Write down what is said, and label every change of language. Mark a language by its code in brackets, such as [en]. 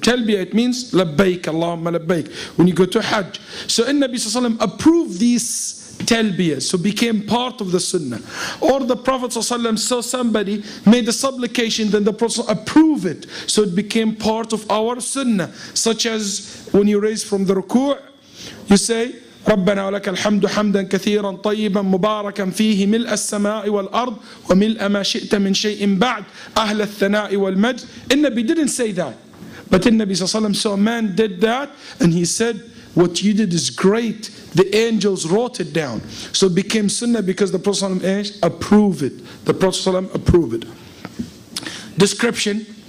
[en] Talbiyah, it means [ar] لبيك اللهم لبيك [en] when you go to Hajj. So Nabi Sallallahu Alaihi Wasallam approve these talbiyah, so became part of the sunnah. Or the Prophet ﷺ saw somebody made a supplication, then the Prophet approved it, so it became part of our sunnah. Such as when you raise from the ruku', you say [ar] ربنا ولك الحمد حمدا كثيرا طيبا مباركا فيه ملء السماء والأرض وملء ما شئت من شيء بعد أهل الثناء والمجد. [en] And Nabi didn't say that, but the Nabi ﷺ saw a man did that, and he said, what you did is great. The angels wrote it down. So it became sunnah because the Prophet ﷺ approved it. The Prophet ﷺ approved it. Description.